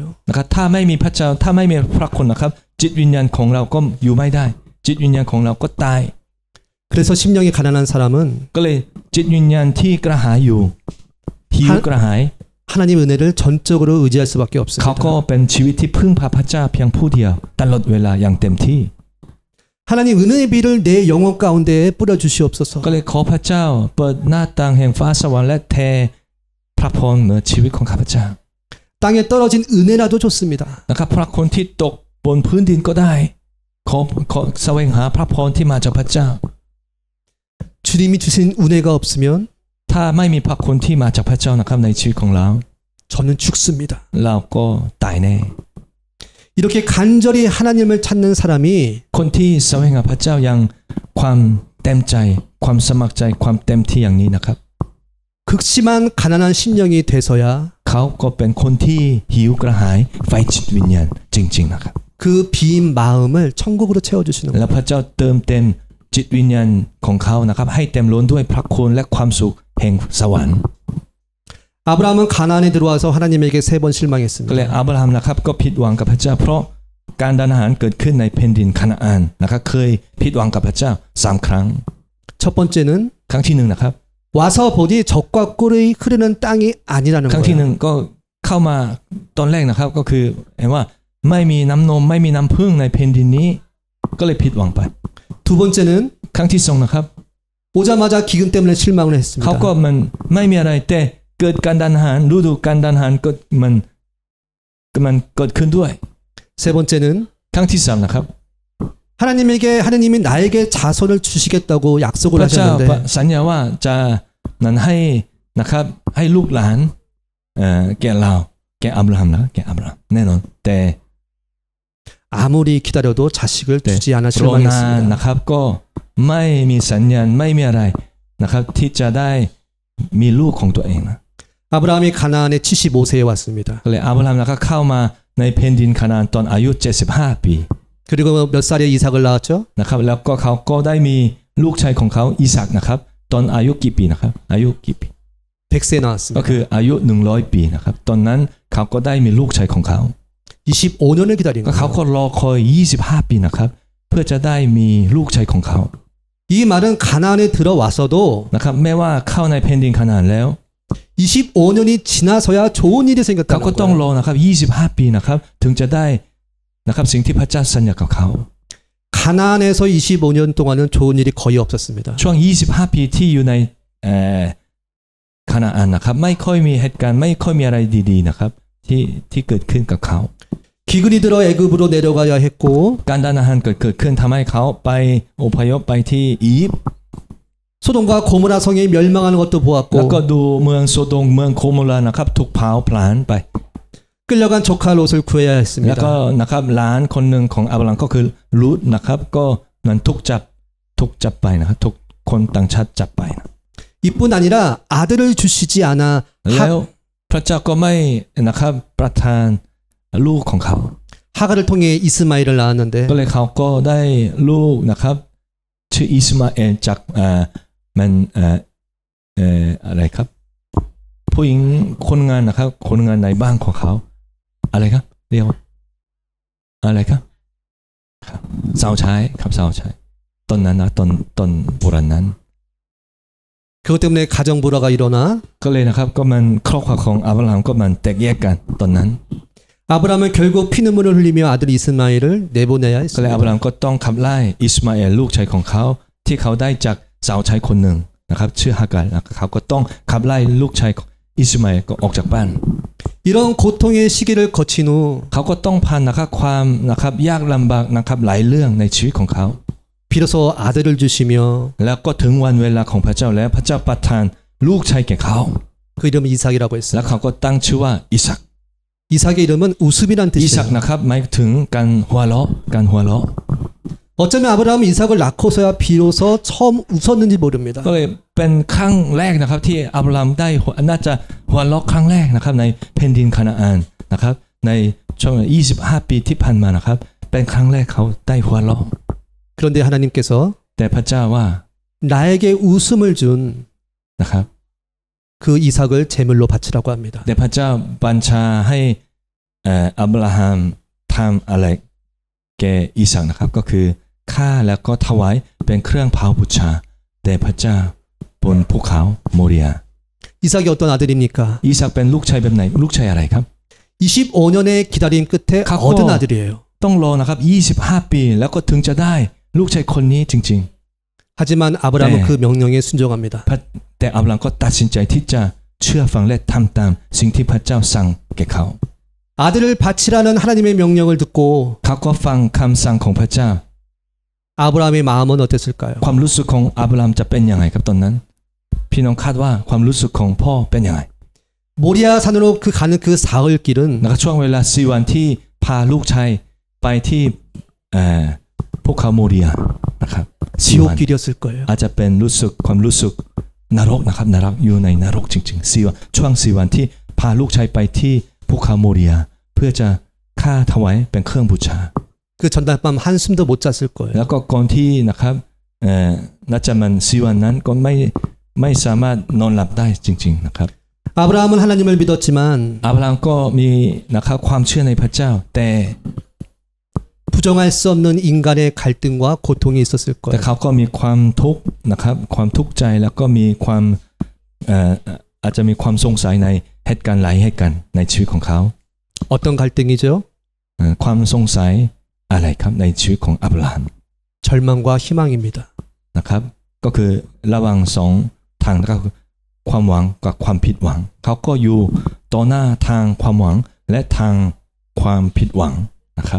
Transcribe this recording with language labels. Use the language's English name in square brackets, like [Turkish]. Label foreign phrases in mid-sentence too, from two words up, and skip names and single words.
[Thai] นะครับถ้าไม่มีพระเจ้าถ้าไม่มีพระคุณนะครับจิตวิญญาณของเราก็อยู่ไม่ได้จิตวิญญาณของเราก็ตาย [Korean] 그래서 심령이 가난한 사람은 [Thai] ก็เลยจิตวิญญาณที่กระหายอยู่หิวกระหาย [Korean] 하나님 은혜를 전적으로 의지할 수밖에 [Thai] เขาก็ [Korean] 없습니다. [Thai] เป็นชีวิตที่พึ่งพาพระเจ้าเพียงผู้เดียวตลอดเวลาอย่างเต็มที่ [Korean] 하나님 은혜의 비를 내 영혼 가운데 뿌려 주시옵소서. [Thai] ก็เลยขอพระเจ้าเปิดหน้าต่างแห่งฟ้าสวรรค์และเทพระพรเหนือชีวิตของข้าพเจ้า [Korean] 땅에 떨어진 은혜라도 좋습니다. [Thai] นะครับพระคุณที่ตกบนพื้นดินก็ได้ขอแสวงหาพระพรที่มาจากพระเจ้า [Korean] 주님이 주신 은혜가 없으면 [Thai] ถ้าไม่มีพระคุณที่มาจากพระเจ้านะครับในชีวิตของเรา [Korean] 저는 죽습니다. [Thai] เราก็ตายแน่ [Korean] 이렇게 간절히 하나님을 찾는 사람이 [Thai] คนที่แสวงหาพระเจ้าอย่างความเต็มใจความสมัครใจความเต็มที่อย่างนี้นะครับ [Korean] 극심한 가난한 심령이 돼서야 [Thai] เขาก็เป็นคนที่หิวกระหายไฟจิตวิญญาณจริงๆนะครับ [Korean] 그 빈 마음을 천국으로 채워주시는 [Thai] และ [Korean] 거예요. [Thai] พระเจ้าเติมเต็มจิตวิญญาณของเขานะครับให้เต็มล้นด้วยพระคุณและความสุขแห่งสวรรค์ [Korean] 아브라함은 가나안에 들어와서 하나님에게 3번 [Thai] ก็เลย [Korean] 실망했습니다. [Thai] อับราฮัมนะครับก็ผิดหวังกับพระเจ้าเพราะการดานอาหารเกิดขึ้นในแผ่นดินคานาอันนะครับเคยผิดหวังกับพระเจ้า3 ครั้ง [Korean] 첫 번째는 [Thai] ครั้งที่1นะครับ [Korean] 와서 보니 젖과 꿀이 흐르는 땅이 아니라는 [Thai] ครั้งที่ [Korean] 거예요. [Thai] 1ก็เข้ามาตอนแรกนะครับก็คือเห็นว่าไม่มีน้ำนมไม่มีน้ำผึ้งในแผ่นดินนี้ก็เลยผิดหวังไป [Korean] 두 번째는 [Thai] ครั้งที่2นะครับ [Korean] 오자마자 기근 때문에 실망을 [Thai] เขา [Korean] 했습니다. [Thai] ก็มันไม่มีอะไรแต่เกิดการดานอาหารฤดูการดานอาหารก็มันเกิดขึ้นด้วย [Korean] 세 번째는 [Thai] ครั้งที่3นะครับ [Korean] 하나님이 나에게 자손을 주시겠다고 [Thai] พ [Korean] 약속을 [Thai] ระเจ้า [Korean] 하셨는데 [Thai] สัญญาว่าจะนั้นให้นะครับให้ลูกหลานแก่เราแก่อับราฮัมนะแก่อับราฮัมแน่นอนแต่ [Korean] 아무리 기다려도 자식을 네. 주지 않아 [Thai] รอนาน [Korean] 실망했습니다. [Thai] นะครับก็ไม่มีสัญญาณไม่มีอะไรนะครับที่จะได้มีลูกของตัวเองนะ [Korean] 아브라함이 가나안에 75세에 왔습니다. [Thai] ก็เลยอับราฮัมนะครับเข้ามาในแผ่นดินคานาอันตอนอายุ75 ปี [Korean] 그리고 몇 살에 이삭을 낳았죠? [Thai] นะครับแล้วก็เขาก็ได้มีลูกชายของเขาอิสักนะครับตอนอายุกี่ปีนะครับอายุกี่ปี [Korean] 100세에 [Thai] ก็ [Korean] 나왔습니다. [Thai] คืออายุ100 ปีนะครับตอนนั้นเขาก็ได้มีลูกชายของเขา [Korean] 25년을 기다린 [Thai] ก็เขา [Korean] 거예요. [Thai] ก็รอคอย25 ปีนะครับเพื่อจะได้มีลูกชายของเขา [Korean] 이 말은 가나안에 들어와서도 [Thai] นะครับแม้ว่าเข้าในแผ่นดินคานาอันแล้ว [Korean] 25년이 지나서야 좋은 일이 [Thai] เขาก็ [Korean] 생겼다는 [Thai] ต้องร [Korean] 거예요. [Thai] อนะครับ25 ปีนะครับถึงจะได้นะครับสิ่งที่พระเจ้าสัญญากับเขา [Korean] 가나안에서 25년 동안은 좋은 일이 거의 없었습니다. [Thai] ช่วง25 ปีที่อยู่ในคานาอันนะครับไม่ค่อยมีเหตุการณ์ไม่ค่อยมีอะไรดีๆนะครับที่เกิดขึ้นกับเขา [Korean] 기근이 들어 애굽으로 내려가야 했고 [Thai] การดานอาหารเกิดขึ้นทำให้เขาไปอพยพไปที่อียิปต์ [Korean] 소돔과 고모라 성이 멸망하는 것도 [Thai] แล้วก็ [Korean] 보았고 [Thai] ดูเมืองโซโดมเมืองโคโมรานะครับถูกเผาผลาญไป [Korean] 끌려간 조카 롯을 구해야 [Thai] แล้วก็ [Korean] 했습니다. [Thai] นะครับหลานคนหนึ่งของอับราฮัมก็คือลูตนะครับก็นั้นถูกจับไปนะครับถูกคนต่างชาติจับไปนะ [Korean] 이뿐 아니라 아들을 주시지 않아 [Thai] แล้วพระเจ้าก็ไม่นะครับประทานลูกของเขา [Korean] 하가를 통해 이스마엘을 낳았는데 [Thai] ก็เลยเขาก็ได้ลูกนะครับชื่ออิสมาเอลจากมันอะไรครับผู้หญิงคนงานนะครับคนงานในบ้านของเขาอะไรครับเรียกว่าอะไรครับสาวใช้ครับสาวใช้ตอนนั้นนะตอนโบราณนั้น [Korean] 그것 때문에 가정 불화가 일어나 [Thai] ก็เลยนะครับก็มันครอบครัวของอับราฮัมก็มันแตกแยกกันตอนนั้น [Korean] 아브라함은 결국 피눈물을 흘리며 아들 이스마엘을 내보내야 [Thai] ก็เลยอับรา [Korean] 했습니다. [Thai] ฮัมก็ต้องขับไล่อิสมาเอลลูกชายของเขาที่เขาได้จากสาวใช้คนหนึ่งนะครับชื่อฮาการ์นะครับเขาก็ต้องขับไล่ลูกชายอิสมาเอลก็ออกจากบ้าน [Korean] 이런 고통의 시기를 거친 후 [Thai] เขาก็ต้องผ่านนะครับความนะครับยากลำบากนะครับหลายเรื่องในชีวิตของเขา [Korean] 비로소 아들을 주시며 [Thai] แล้วก็ถึงวันเวลาของพระเจ้าแล้วพระเจ้าประทานลูกชายแก่เขา [Korean] 그 이름은 이삭이라고 [Thai] แล้ว [Korean] 했어요. [Thai] เขาก็ตั้งชื่อว่าอิสัก [Korean] 이삭의 이름은 웃음이란 [Thai] อิสัก [Korean] 뜻이에요. [Thai] นะครับหมายถึงการหัวเราะการหัวเราะ [Korean] 어쩌면 아브라함은 이삭을 낳고서야 비로소 처음 웃었는지 모릅니다. [Thai] ก็เลยเป็นครั้งแรกนะครับที่อับราฮัมได้น่าจะหัวเราะครั้งแรกนะครับในแผ่นดินคานาอันนะครับในช่วง25 ปีที่ผ่านมานะครับเป็นครั้งแรกเขาได้หัวเราะ [Korean] 그런데 하나님께서 [Thai] แต่พระเจ้าว่า [Korean] 나에게 웃음을 준 [Thai] นะครับ [Korean] 그 이삭을 제물로 바치라고 합니다. [Thai] แต่พระเจ้าบัญชาให้อับราฮัมทำอะไรแก่อิสักนะครับก็คือฆ่าแล้วก็ถวายเป็นเครื่องเผาบูชาแด่พระเจ้าบนภูเขาโมเรีย [Korean] 이삭이 어떤 아들입니까? [Thai] อิสักเป็นลูกชายแบบไหนลูกชายอะไรครับ [Korean] 25년의 기다림 끝에 갖고 얻은 아들이에요. [Thai] ต้องรอนะครับ25 ปีแล้วก็ถึงจะได้ลูกชายคนนี้จริง [Korean] 하지만 아브라함은 네. 그 명령에 순종합니다. [Thai] ๆแต่อับราฮัมก็ตัดสินใจที่จะเชื่อฟังและทำตามสิ่งที่พระเจ้าสั่งแก่เขา [Korean] 아들을 바치라는 하나님의 명령을 듣고 [Thai] เขาก็ฟังคำสั่งของพระเจ้า [Korean] 아브라함의 마음은 어땠을까요? [Thai] ความรู้สึกของอับราฮัมจะเป็นยังไงครับตอนนั้นพี่น้องคาดว่าความรู้สึกของพ่อเป็นยังไง [Korean] 모리아 산으로 가는 그 사흘 길은 [Thai] นะครับช่วงเวลา4 วันที่พาลูกชายไปที่ภูเขาโมเรียนะครับ4 วัน [Korean] 지옥길이었을 거예요. [Thai] อาจจะเป็นความรู้สึกนรกนะครับนรกอยู่ในนรกจริงๆ4 วันช่วง4 วันที่พาลูกชายไปที่ภูเขาโมเรียเพื่อจะฆ่าถวายเป็นเครื่องบูชา [Korean] 그 전날 밤 한숨도 못 잤을 거예요. [Thai] แล้วก็ก่อนที่นะครับน่าจะมัน4 วันนั้นก็ไม่สามารถนอนหลับได้จริงๆนะครับ [Korean] 아브라함은 하나님을 믿었지만 [Thai] อับราฮัมก็มีนะครับความเชื่อในพระเจ้าแต่ [Korean] 부정할 수 없는 인간의 갈등과 고통이 있었을 [Thai] แต่ [Korean] 거예요. [Thai] เขาก็มีความทุกข์นะครับความทุกข์ใจแล้วก็มีความอาจจะมีความสงสัยในเหตุการณ์หลายเหตุการณ์ในชีวิตของเขา [Korean] 어떤 갈등이죠? [Thai] ความสงสัยอะไรครับในชีวิตของอับราฮัม [Korean] 절망과 희망입니다. [Thai] นะครับก็คือระหว่างสองทางก็คือความหวังกับความผิดหวังเขาก็อยู่ต่อหน้าทางความหวังและทางความผิดหวังนะครับ